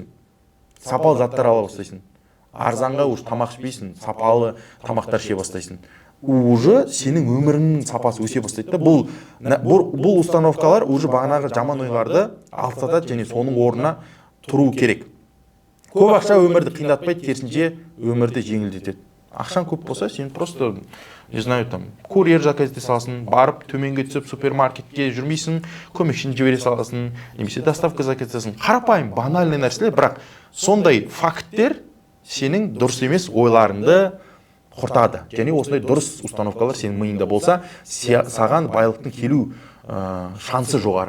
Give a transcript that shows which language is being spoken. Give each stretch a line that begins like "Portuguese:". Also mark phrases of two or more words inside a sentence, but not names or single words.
Kazakh: Сапалы заттар ала бастайсың. Арзанға уже тамақ ішпейсің, сапалы тамақтар ше бастайсың. Уже сенің өміріңнің сапасы өсе бастайды да. Бұл установкалар уже бағанағы жаман ойларды алсатады және соның орнына тұру керек. Көп ақша өмірді қиындатпайды, керісінше өмірді жеңілдетеді. Ақшаң көп болса, сен
Russian: просто, не знаю, там,
Kazakh: курьер заказ ете саласың, барып төменге түсіп супермаркетке жүрмейсің, көмекшіні жібере саласың, немесе доставка заказ етесің. Қарапайым, банальный нәрселер, бірақ сондай факттер сенің дұрыс емес ойларыңды құртады. Және осындай дұрыс установкалар сенің миыңда болса, саған байлықтың келу шансы жоғары.